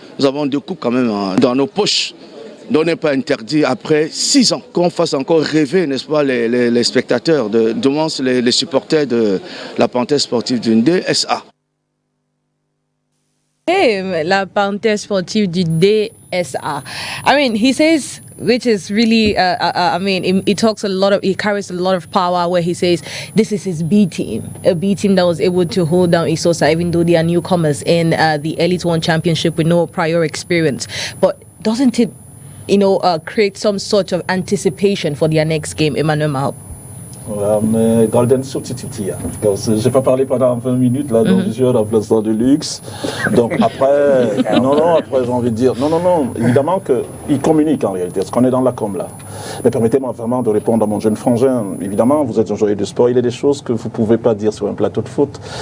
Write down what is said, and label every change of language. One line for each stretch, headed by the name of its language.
French: Nous avons 2 coupes quand même dans nos poches. Donc on n'est pas interdit après 6 ans qu'on fasse encore rêver, n'est-ce pas, les spectateurs, les supporters de la Panthère Sportive de Ndé SA. La Panthère Sportive du DSA.
English: I mean, he says, which is really, I mean, he talks a lot of, he carries a lot of power where he says this is his B team, a B team that was able to hold down Isosa, even though they are newcomers in the Elite 1 Championship with no prior experience. But doesn't it, create some sort of anticipation for their next game, Emmanuel Mahop? Golden Subtititi.
French: Je n'ai pas parlé pendant 20 minutes, là, donc je suis en remplaçant de luxe. Donc après, après j'ai envie de dire, non, évidemment qu'ils communiquent en réalité, parce qu'on est dans la com là. Mais permettez-moi vraiment de répondre à mon jeune frangin. Évidemment, vous êtes un joyeux de sport, il y a des choses que vous ne pouvez pas dire sur un plateau de foot.